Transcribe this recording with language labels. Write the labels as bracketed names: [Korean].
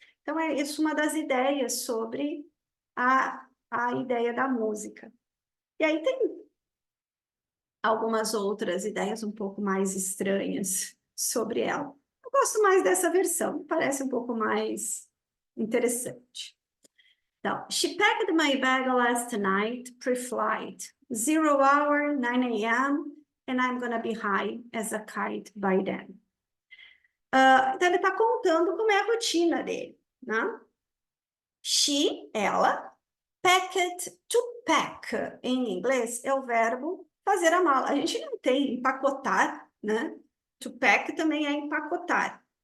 [Portuguese] Então, é isso uma das ideias sobre a ideia da música. E aí tem algumas outras ideias um pouco mais estranhas sobre ela. Eu gosto mais dessa versão, parece um pouco mais interessante. [English] Então, she packed my bag last night, pre-flight, 0 hour, 9 a.m., and I'm gonna be high as a kite by then. [Portuguese] Então, ele está contando como é a rotina dele, né? She, ela, packed, to pack, em inglês, é o verbo fazer a mala. A gente não tem empacotar, né? To pack também é empacotar.